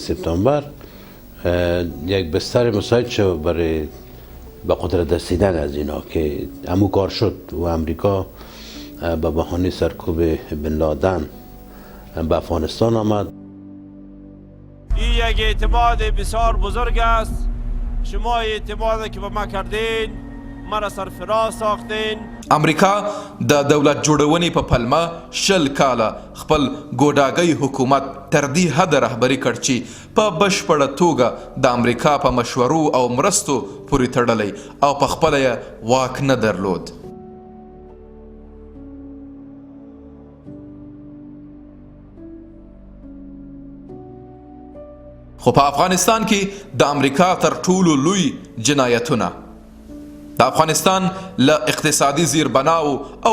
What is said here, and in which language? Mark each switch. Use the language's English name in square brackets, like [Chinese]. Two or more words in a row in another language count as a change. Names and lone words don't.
[Persian] سپتامبر یک بستر مساعد شد برای به قدرت رسیدن از اینا که همون کار شد و امریکا به بهانه سرکوب بن لادن به افغانستان آمد. این یک اعتماد بسیار بزرگ است. شما اعتمادی که به ما کردین مرا سرفراز ساختین. [Pashto] امریکا د دولت جوړونې په پلمه 20 کاله خپل ګوډاګی حکومت تر دې حد رهبري کړ چې په بشپړه توګه د امریکا په مشورو او مرستو پورې تړلی او په خپله یې واک نه درلود. خو په افغانستان کې د امریکا تر ټولو لوی جنایتونه د افغانستان له اقتصادي زیربناو او